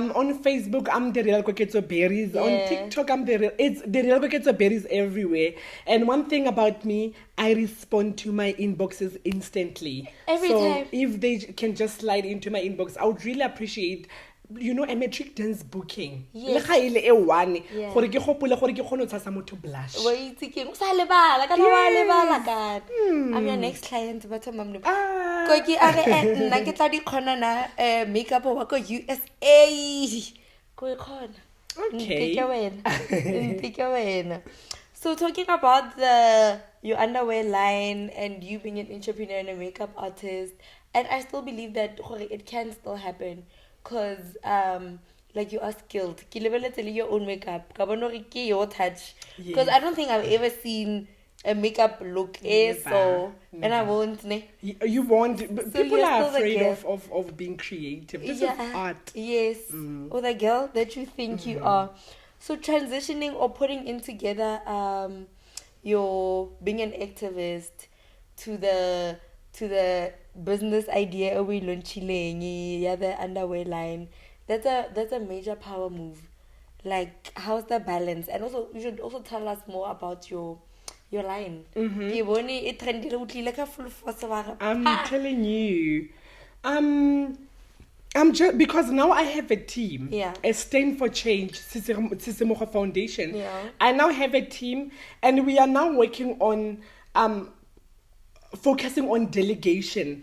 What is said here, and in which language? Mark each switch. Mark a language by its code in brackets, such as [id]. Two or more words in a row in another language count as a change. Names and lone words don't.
[en] On Facebook, I'm the real Koketso Berries. On TikTok, it's the real Koketso Berries everywhere. And one thing about me, I respond to my inboxes instantly. Every so time. If they can just slide into my inbox, I would really appreciate, a metric dance booking. Yes. [tn] Le ga ile e one, gore ke gopole gore ke kgone go tshasa motho blush. [en] I'm your next client, but [tn] Koki nna ke tla di khona na makeup wa ko USA. Ko khona. [en] Okay. So talking about your underwear line and you being an entrepreneur and a makeup artist, and I still believe that it can still happen because like you are skilled. [tn] Ki lebeletse le [en] your own makeup. [tn] Ka bona gore ke [en] your touch. [tn] Because I don't think I've ever seen a makeup look, so and I won't. [en] Ne? You want people you're are still the afraid girl. of being creative. This Yeah. is art. Yes, or the girl that you think you are. So transitioning or putting in together your being an activist to the business idea we launching, yeah, the underwear line. That's a major power move. Like, how's the balance? And also, you should also tell us more about your line. [tn] Ke bone e trendile o tlile ka [en] full force [tn] wa re, [en] I'm "Pa!" telling you. I'm just because now I have a team. Yeah. A Stand for Change, Tsisemogo Foundation. Yeah. I now have a team, and we are now working on focusing on delegation.